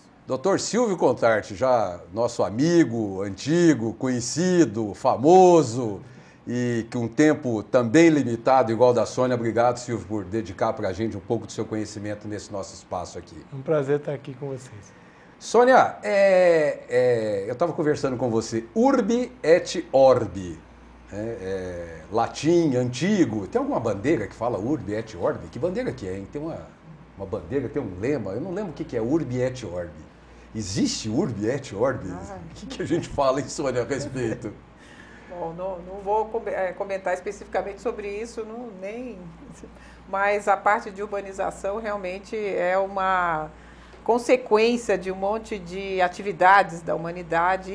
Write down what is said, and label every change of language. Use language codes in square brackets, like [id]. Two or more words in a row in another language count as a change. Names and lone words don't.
[pt] Doutor Silvio Contarte, já nosso amigo, antigo, conhecido, famoso e com um tempo também limitado, igual da Sônia. Obrigado, Silvio, por dedicar para a gente um pouco do seu conhecimento nesse nosso espaço aqui. É um prazer estar aqui com vocês. Sônia, eu estava conversando com você, [la] urbi et orbi. [pt] Latim, antigo. Tem alguma bandeira que fala [la] urbi et orbi? [pt] Que bandeira que é, hein? Tem uma bandeira, tem um lema. Eu não lembro o que é [la] urbi et orbi. [pt] Existe [la] urbi et orbi? [pt] O que a gente fala, hein, Sônia, a respeito? Bom, não vou comentar especificamente sobre isso, mas a parte de urbanização realmente é uma consequência de um monte de atividades da humanidade.